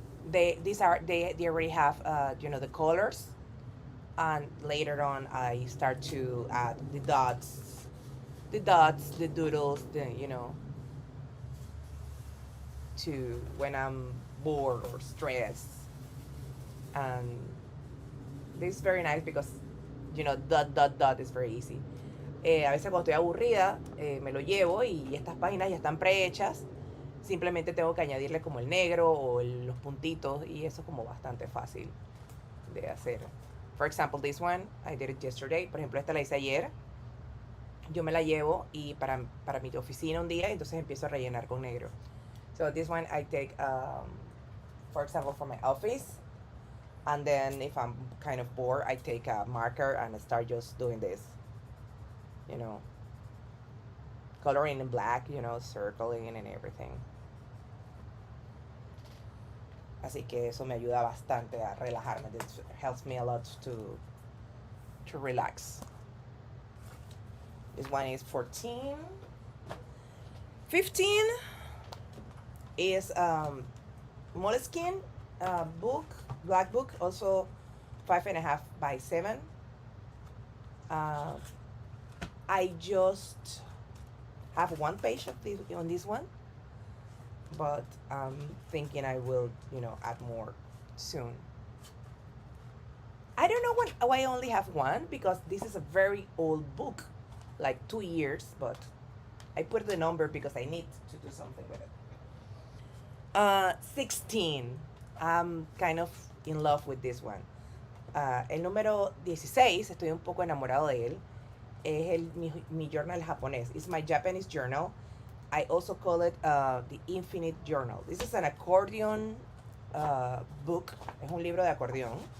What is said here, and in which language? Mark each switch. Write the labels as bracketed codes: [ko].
[en] They already have the colors, and later on I start to add the dots, the doodles, to when I'm bored or stressed. And this is very nice because dot is very easy. [es] A veces cuando estoy aburrida me lo llevo y estas páginas ya están prehechas. Simplemente tengo que añadirle como el negro o los puntitos y eso es como bastante fácil de hacer. [en] For example, this one, I did it yesterday. [es] Por ejemplo, esta la hice ayer. Yo me la llevo y para mi oficina un día, entonces empiezo a rellenar con negro. [en] So this one I take, for example, for my office. And then if I'm kind of bored, I take a marker and I start just doing this. You know, coloring in black, you know, circling and everything. [es] Así que eso me ayuda bastante a relajarme. [en] This helps me a lot to relax. This one is 14. 15 is Moleskine book, black book, also 5.5 by 7. I just have one page of this on this one, but I'm thinking I will, you know, add more soon. I don't know why I only have one, because this is a very old book, like 2 years, but I put the number because I need to do something with it. 16. I'm kind of in love with this one. [es] El número 16, estoy un poco enamorado de él. Es mi journal japonés. [en] It's my Japanese journal. I also call it the Infinite Journal. This is an accordion book. [es] Es un libro de acordeón.